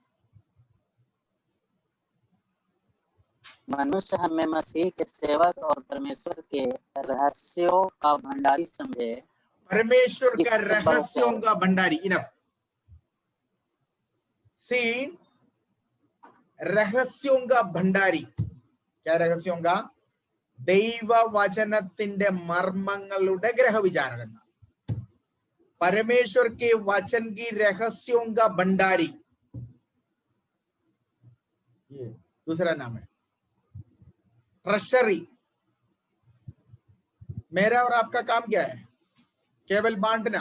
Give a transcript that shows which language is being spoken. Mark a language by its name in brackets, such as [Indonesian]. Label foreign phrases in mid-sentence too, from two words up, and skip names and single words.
[Hindi] मनुष्य हमें मसीह के सेवक और परमेश्वर के रहस्यों का भंडारी समझे. परमेश्वर का रहस्यों का भंडारी. [English] Enough. See, [Hindi] रहस्यों का भंडारी. क्या रहस्यों का? [Malayalam] ദൈവവചനത്തിന്റെ മർമ്മങ്ങളുടെ ഗ്രഹവിചാരകൻ. [Hindi] परमेश्वर के वचन की रहस्यों का भंडारी, ये दूसरा नाम है. ट्रेशरी. मेरा और आपका काम क्या है? केवल बांटना.